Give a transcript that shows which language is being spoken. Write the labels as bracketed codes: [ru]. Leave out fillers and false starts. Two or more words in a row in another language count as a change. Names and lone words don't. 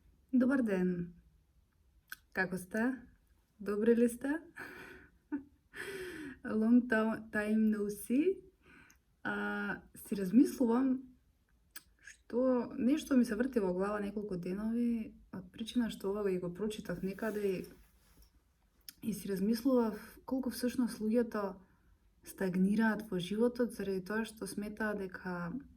[mk] Добар ден! Како сте? Добри ли сте? [en] Long time no see. [mk] Си размислувам што нешто ми се врти во глава неколку денови од причина што ова го прочитав некаде и си размислував колку всушност луѓето стагнираат во животот заради тоа што сметаат дека